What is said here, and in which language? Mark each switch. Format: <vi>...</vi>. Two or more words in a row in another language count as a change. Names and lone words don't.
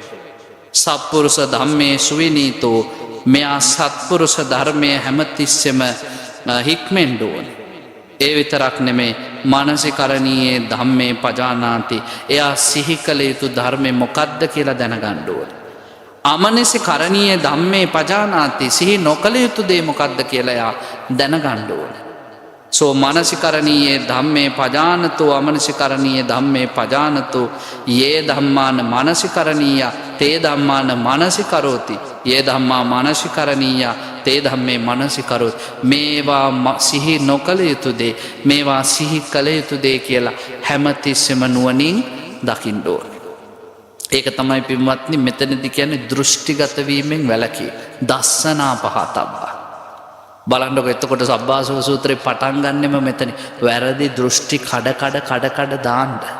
<pi>සත්පුරුෂ ධම්මේ ස්විනීතෝ</pi> <si>මෙයා සත්පුරුෂ ධර්මයේ හැමතිස්සෙම හික්මෙන්න ඕනේ. ඒ විතරක් නෙමේ</si> <pi>මානසිකරණීයේ ධම්මේ පජානාති</pi> <si>එයා සිහි කළ යුතු ධර්මය මොකක්ද කියලා දැනගන්න ඕනේ.</si> <pi>අමනසි කරණීය ධම්මේ පජානාති</pi> <si>සිහි නොකළ යුතු දේ මොකක්ද කියලා එයා දැනගන්න ඕනේ.</si> <pi>සෝ මානසිකරණීයේ ධම්මේ පජානතෝ අමනසිකරණීය ධම්මේ පජානතෝ යේ ධම්මාන මානසිකරණීය තේ ධම්මාන මානසිකරෝති යේ ධම්මා මානසිකරණීය තේ ධම්මේ මානසිකරෝති.</pi> <si>මේවා සිහි නොකළ යුතු දේ මේවා සිහි කළ යුතු දේ කියලා හැමතිස්සෙම නුවණින් දකින්න ඕනේ. ඒක තමයි පින්වත්නි මෙතනදී කියන්නේ දෘෂ්ටිගත වීමෙන් වැළකී</si> <pi>දස්සනා පහතබ්බා.</pi> <si>බලන්නකො එතකොට සබ්බාසව සූත්‍රේ පටන් ගන්නෙම මෙතන වැරදි දෘෂ්ටි කඩ දාන්න.</si>